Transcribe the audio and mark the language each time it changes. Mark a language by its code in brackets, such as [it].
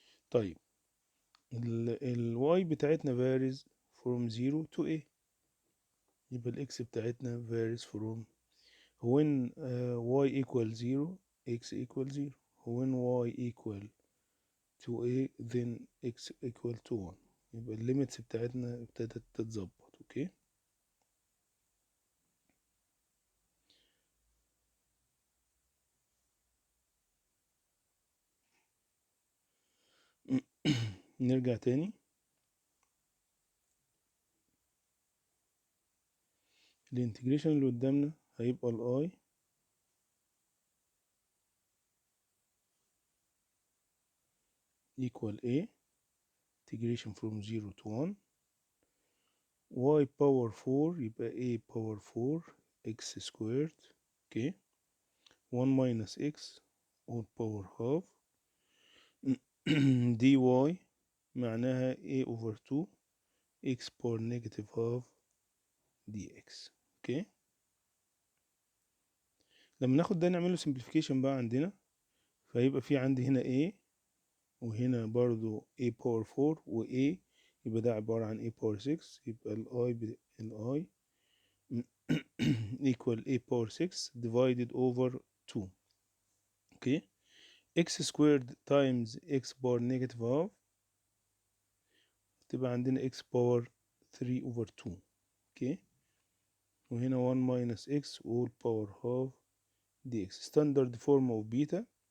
[ar] طيب ال [en] y [ar] بتاعتنا [en] varies from 0 to a، [ar] يبقى ال [en] x بتاعتنا varies from when y equal 0 x equal 0. when y equal to a then x equal to 1. [ar] يبقى الليميتس بتاعتنا ابتدت تتظبط. اوكي. نرجع تاني. الانتجريشن اللي قدامنا هيبقى الاي [en] equal a integration from 0 to 1 y power 4 يبقى a power 4 x squared okay 1 minus x all power half dy [ar] معناها [en] a over 2 x power negative half dx okay. [ar] لما ناخد ده نعمله simplification بقى عندنا، فيبقى في عندي هنا a وهنا برضو a power 4 و a يبقى ده عبارة عن a power 6 يبقى ال i equal [en] a power 6 divided over 2 [ar] اوكي. [en] x squared times x power negative half [ar] تبقى عندنا [en] x power 3 over 2 okay. وهنا 1 minus x all power half dx standard form of beta.